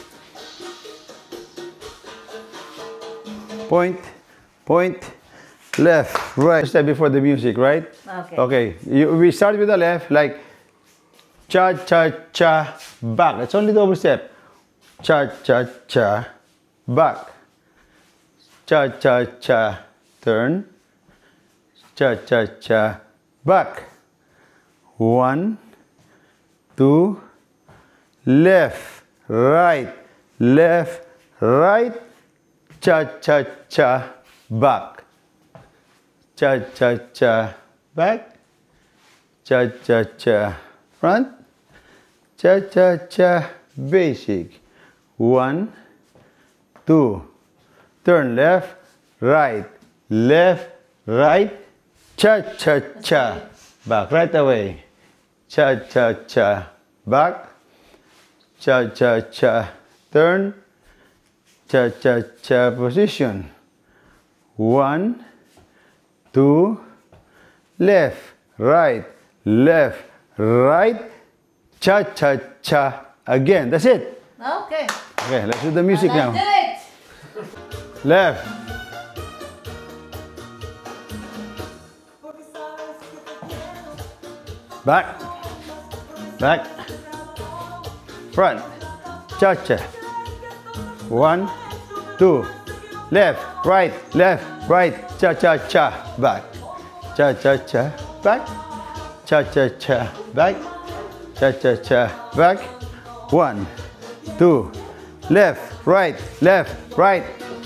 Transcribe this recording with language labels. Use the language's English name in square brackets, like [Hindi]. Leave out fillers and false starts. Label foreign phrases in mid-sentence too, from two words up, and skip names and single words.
[English] Point, point, left, right. Step before the music, right? Okay. We start with the left, like cha-cha-cha, back. It's only double step. Cha-cha-cha, back. Cha-cha-cha, turn. Cha-cha-cha, back. 1, 2, left, right, cha-cha-cha, back, cha-cha-cha, back, cha-cha-cha, front, cha-cha-cha, basic. 1, 2, turn left, right, cha-cha-cha, back, right away, cha-cha-cha, back, cha-cha-cha, turn, cha-cha-cha, position. 1, 2, left, right, cha-cha-cha, again. That's it. Okay. Okay, let's do the music now. Do it. Left. Back. Front. Cha-cha. 1, 2. Left, right, cha-cha-cha, back. Cha-cha-cha, back. Cha-cha-cha, back. Cha-cha-cha. Back. 1, 2. Left, right,